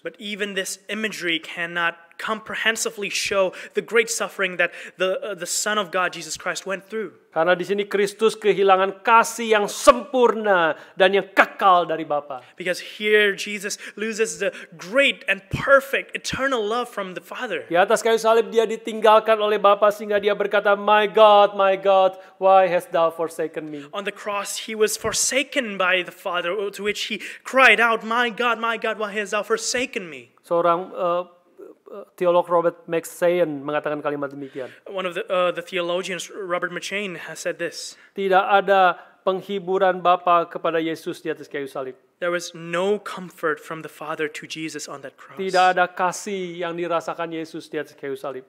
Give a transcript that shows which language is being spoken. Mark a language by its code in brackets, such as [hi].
[en] But even this imagery cannot comprehensively show the great suffering that the Son of God, Jesus Christ, went through. [id] Karena di sini Kristus kehilangan kasih yang sempurna dan yang kekal dari Bapa. [en] Because here Jesus loses the great and perfect eternal love from the Father. [id] Di atas kayu salib dia ditinggalkan oleh Bapa sehingga dia berkata, [en] my God, why hast thou forsaken me? On the cross, he was forsaken by the Father, to which he cried out, my God, why hast thou forsaken me? [id] Seorang teolog Robert McChain mengatakan kalimat demikian. [en] One of the theologians, Robert McChain, has said this. [id] Tidak ada penghiburan Bapa kepada Yesus di atas kayu salib. [en] There was no comfort from the Father to Jesus on that cross. [id] Tidak ada kasih yang dirasakan Yesus di atas kayu salib.